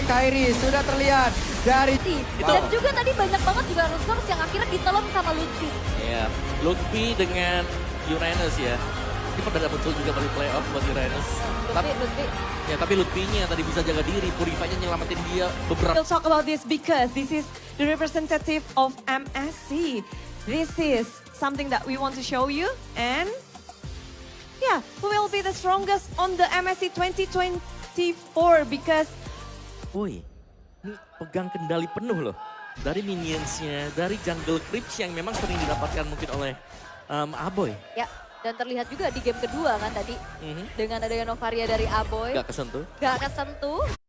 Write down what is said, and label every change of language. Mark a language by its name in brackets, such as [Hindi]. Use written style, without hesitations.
[Indonesian] Kairi sudah terlihat dari Dan juga tadi banyak banget juga resource yang akhirnya ditelan sama Lutfi. Iya, Lutfi dengan Uranus ya. Ini pernah muncul juga dari playoff buat Uranus. Lutfi. Ya tapi Lutfi-nya yang tadi bisa jaga diri, Purify-nya nyelamatin dia beberapa. [English] We'll talk about this because this is the representative of MSC. This is something that we want to show you and yeah, who will be the strongest on the MSC 2024 because [Indonesian] Woi, ini pegang kendali penuh loh. Dari minions-nya, dari jungle creeps yang memang sering didapatkan mungkin oleh Aboy. Ya, dan terlihat juga di game kedua kan tadi. Dengan adanya Novaria dari Aboy. Gak kesentuh. Gak kesentuh.